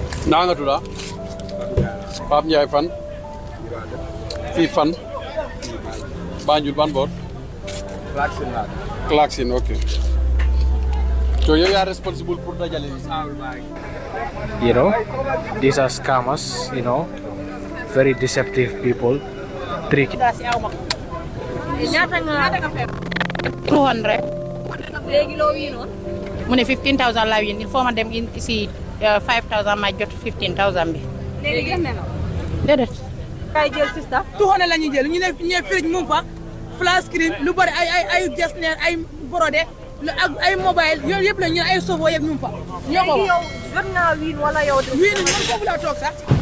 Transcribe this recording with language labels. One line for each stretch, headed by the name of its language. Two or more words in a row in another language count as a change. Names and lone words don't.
Wolof: Naa nga tudd? Pape Ndiaye fan? Fii fan? Banjul ban boor? Clarkson laa. Clarkson, ok. So yow yaa responsible pour dajale yi?
English: You know, these are scammers, you know, very deceptive people, tricky. Two hundred.
Wolof: Mu ne
English: fifteen thousand
Wolof: la win.
French: Il faut
Wolof: ma dem in si, uh,
English: five thousand,
Wolof: ma jot
English: fifteen thousand
Wolof: bi. Léegi jël na la. Déedéet. Kay jël, sister.
English: Two hundred
Wolof: la ñuy jël. Ñu ne, ñu ne fridge mu ngi fa,
English: flash screen,
Wolof: lu bari, ay, ay, ay gestionnaire, ay brodé, lu, ak ay mobile, yooyu yëpp la ñu ne ay sobo yëpp mu ngi fa. Ñoo ko Léegi wax. yow jot naa win wala yow de Win, man foofu laa toog sax.